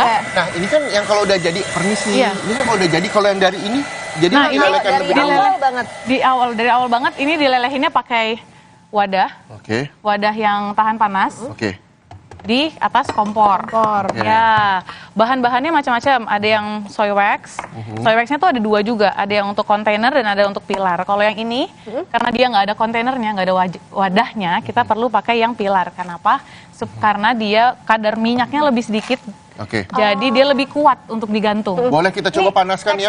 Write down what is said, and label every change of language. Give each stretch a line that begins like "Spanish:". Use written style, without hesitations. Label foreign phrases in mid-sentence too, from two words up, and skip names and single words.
Indonesian: Nah, ini kan yang kalau udah jadi permisi. Iya. Ini kan kalau udah jadi, kalau yang dari ini jadi Nah, ini dilelehkan lebih dulu. Dari awal banget ini dilelehinnya pakai wadah. Oke. Wadah yang tahan panas. Oke. Di atas kompor. Oke. Ya, bahan-bahannya macam-macam. Ada yang
English: soy wax. Soy waxnya
Indonesian: tuh ada dua juga. Ada yang untuk kontainer dan ada untuk pilar. Kalau yang ini, karena dia nggak ada kontainernya, nggak ada wadahnya, kita perlu pakai yang pilar. Kenapa? Karena dia kadar minyaknya lebih sedikit. Oke. Jadi dia lebih kuat untuk digantung. Boleh kita coba panaskan ya?